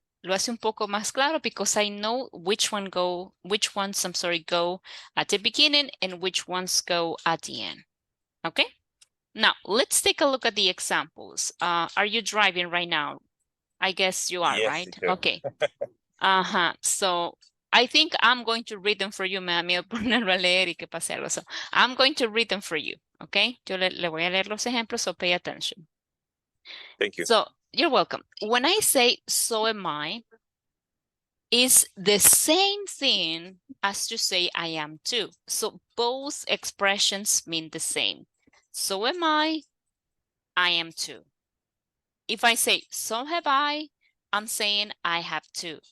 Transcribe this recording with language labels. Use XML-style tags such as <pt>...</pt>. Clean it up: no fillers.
<es>Lo hace un poco más claro</es> <en>because I know which ones go at the beginning and which ones go at the end. Okay? Now, let's take a look at the examples. Are you driving right now? I guess you are, Yes, right? teacher. Okay. So I think I'm going to read them for you.</en> <es>Me da miedo ponerlo a leer y que pase algo.</es> <en>So I'm going to read them for you, okay?</en> <es>Yo le voy a leer los ejemplos,</es> <en>so pay attention. Thank you. So you're welcome. When I say so am I, is the same thing as to say I am too. So both expressions mean the same. So am I am too. If I say so have I, I'm saying I have too.</en>